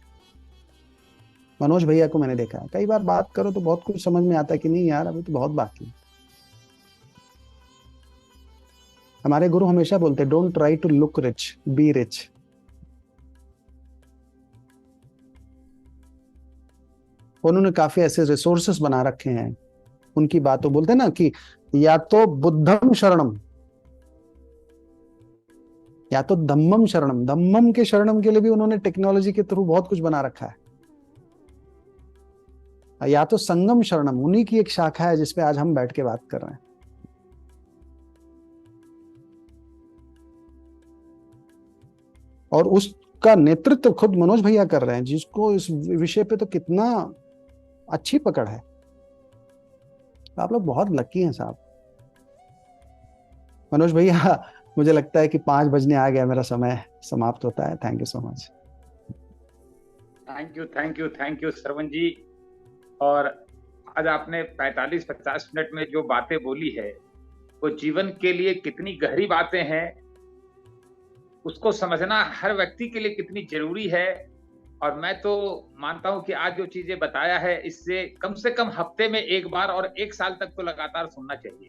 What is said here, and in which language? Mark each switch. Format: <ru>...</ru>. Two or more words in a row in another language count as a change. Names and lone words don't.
<hi>मनोज भैया को मैंने देखा है, कई बार बात करो तो बहुत कुछ समझ में आता है कि नहीं यार अभी तो बहुत बाकी है। हमारे गुरु हमेशा बोलते हैं</hi> <en>Don't try to look rich, be rich.</en> <hi>उन्होंने काफी ऐसे रिसोर्सेस बना रखे हैं, उनकी बातों बोलते हैं ना कि या तो</hi> <pi>बुद्धम शरणम</pi> <hi>या तो</hi> <pi>धम्मम शरणम।</pi> <hi>धम्मम के शरणम के लिए भी उन्होंने टेक्नोलॉजी के थ्रू बहुत कुछ बना रखा है, या तो</hi> <pi>संगम शरणम,</pi> <hi>उन्हीं की एक शाखा है जिसपे आज हम बैठ के बात कर रहे हैं। और उसका नेतृत्व खुद मनोज भैया कर रहे हैं, जिसको इस विषय पे तो कितना अच्छी पकड़ है। आप लोग बहुत लकी हैं साहब। मनोज भैया, मुझे लगता है कि 5 बजने आ गया, मेरा समय समाप्त होता है।</hi> <en>Thank you so much. Thank you श्रवण जी।</en> <hi>और आज आपने 45-50 मिनट में जो बातें बोली है वो जीवन के लिए कितनी गहरी बातें हैं, उसको समझना हर व्यक्ति के लिए कितनी जरूरी है। और मैं तो मानता हूं कि आज जो चीजें बताया है इससे कम से कम हफ्ते में एक बार और 1 साल तक तो लगातार सुनना चाहिए।</hi>